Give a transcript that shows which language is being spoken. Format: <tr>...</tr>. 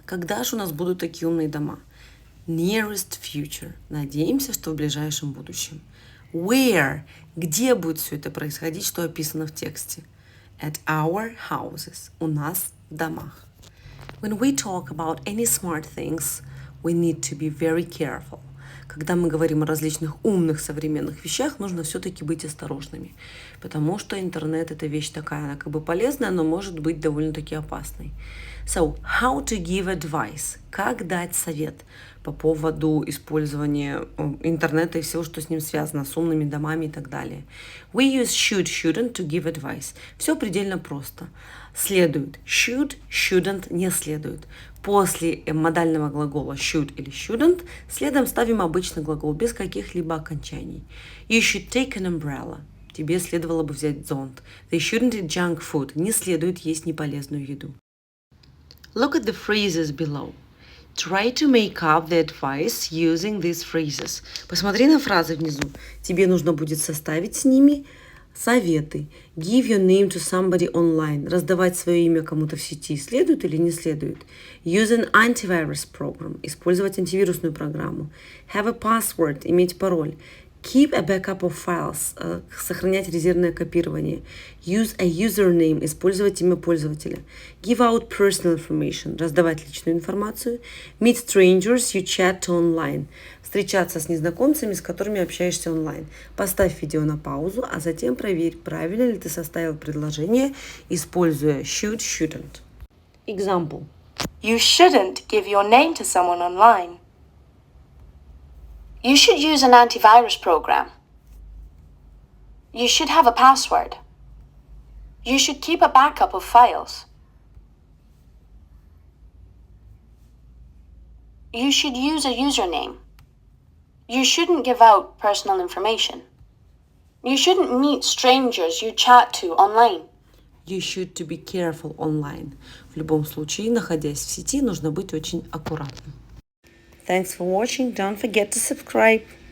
<ru>Когда же у нас будут такие умные дома?</ru> <en>Nearest future.</en> <ru>Надеемся, что в ближайшем будущем.</ru> <en>Where?</en> <ru>Где будет все это происходить, что описано в тексте?</ru> <en>At our houses.</en> <ru>У нас в домах.</ru> <en>When we talk about any smart things, we need to be very careful.</en> <ru>Когда мы говорим о различных умных современных вещах, нужно все-таки быть осторожными, потому что интернет — это вещь такая, она как бы полезная, но может быть довольно-таки опасной.</ru> <en>So, how to give advice?</en> <ru>Как дать совет по поводу использования интернета и всего, что с ним связано, с умными домами и так далее.</ru> <en>We use should, shouldn't to give advice.</en> <ru>Все предельно просто. Следует. Should, shouldn't не следует. После модального глагола should или shouldn't следом ставим обычный глагол без каких-либо окончаний.</ru> <en>You should take an umbrella.</en> <ru>Тебе следовало бы взять зонт.</ru> <en>They shouldn't eat junk food.</en> <ru>Не следует есть неполезную еду.</ru> <en>Look at the phrases below. Try to make up the advice using these phrases.</en> <ru>Посмотри на фразы внизу. Тебе нужно будет составить с ними советы.</ru> <en>Give your name to somebody online.</en> <ru>Раздавать свое имя кому-то в сети. Следует или не следует?</ru> <en>Use an antivirus program.</en> <ru>Использовать антивирусную программу.</ru> <en>Have a password.</en> <ru>Иметь пароль.</ru> <en>Keep a backup of files.</en> <ru>Сохранять резервное копирование.</ru> <en>Use a username.</en> <ru>Использовать имя пользователя.</ru> <en>Give out personal information.</en> <ru>Раздавать личную информацию.</ru> <en>Meet strangers you chat to online.</en> <ru>Встречаться с незнакомцами, с которыми общаешься онлайн. Поставь видео на паузу, а затем проверь, правильно ли ты составил предложение, используя should, shouldn't.</ru> <en>Example. You shouldn't give your name to someone online. You should use an antivirus program. You should have a password. You should keep a backup of files. You should use a username. You shouldn't give out personal information. You shouldn't meet strangers you chat to online. You should to be careful online.</en> <ru>В любом случае, находясь в сети, нужно быть очень аккуратным.</ru> <en>Thanks for watching. Don't forget to subscribe.</en>